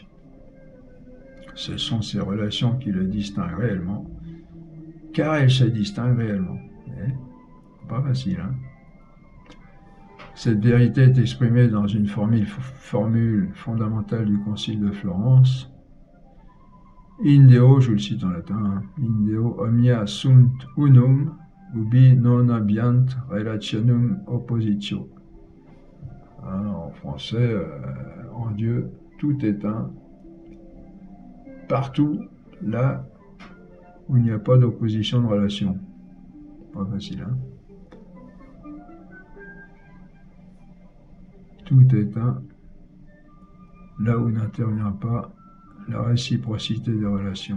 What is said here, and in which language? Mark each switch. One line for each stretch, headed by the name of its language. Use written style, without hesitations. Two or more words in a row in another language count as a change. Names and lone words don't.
French: Ce sont ces relations qui le distinguent réellement, car elles se distinguent réellement. Pas facile, hein? Cette vérité est exprimée dans une formule fondamentale du Concile de Florence.
Latin: In Deo,
French: je vous le cite en latin,
Latin: in Deo omnia sunt unum, ubi non habiant relationum oppositio.
French: En français, en Dieu, tout est un, partout, là où il n'y a pas d'opposition de relation. Pas facile, hein? Tout est un, là où n'intervient pas la réciprocité des relations.